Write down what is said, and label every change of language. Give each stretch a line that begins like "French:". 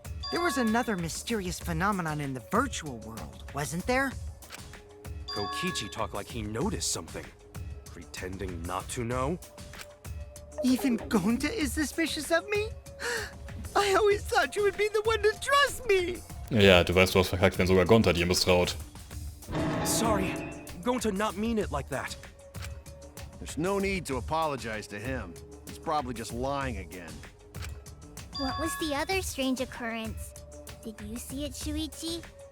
English: There was another mysterious phenomenon in the virtual world, wasn't there? Kokichi talked like he noticed something, pretending not to know. Even Gonta is suspicious of me? I always thought you would be the one to trust me!
German: Ja, du weißt, du hast verkackt, wenn sogar Gonta dir misstraut.
English: Sorry, Gonta not mean it like that. There's no need to apologize to him. He's probably just lying again. What was the other strange occurrence? Did you see it, Shuichi?